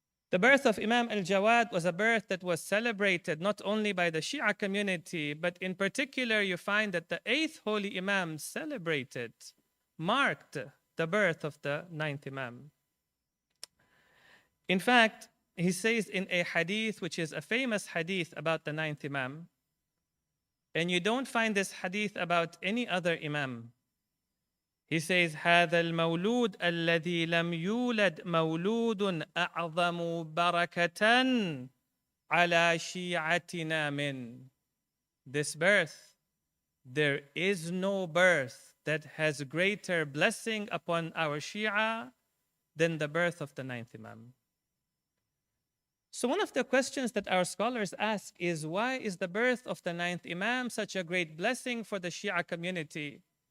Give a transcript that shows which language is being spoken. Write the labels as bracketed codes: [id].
[en] The birth of Imam Al-Jawad was a birth that was celebrated not only by the Shia community, but in particular you find that the 8th Holy Imam celebrated, marked the birth of the 9th Imam. In fact, he says in a hadith, which is a famous hadith about the 9th Imam, and you don't find this hadith about any other Imam. He says, [ar] هذا المولود الذي لم يولد مولود أعظم بركة على شيعتنا من. [en] This birth, there is no birth that has greater blessing upon our Shia than the birth of the 9th Imam. So one of the questions that our scholars ask is, why is the birth of the 9th Imam such a great blessing for the Shia community?